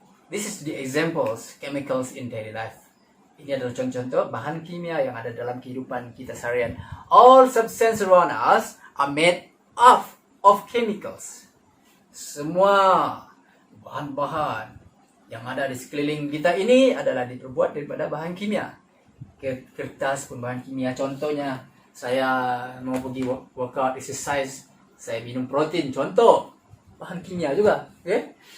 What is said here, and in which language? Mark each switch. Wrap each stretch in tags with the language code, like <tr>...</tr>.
<en>This is the examples chemicals in daily life.</en> <ms>Ini adalah contoh-contoh bahan kimia yang ada dalam kehidupan kita seharian.</ms> <en>All substances around us are made of chemicals.</en> <ms>Semua bahan-bahan yang ada di sekeliling kita ini adalah diperbuat daripada bahan kimia. Kertas pun bahan kimia. Contohnya, saya mau pergi workout, exercise, saya minum protein, contoh bahan kimia juga, okay?</ms>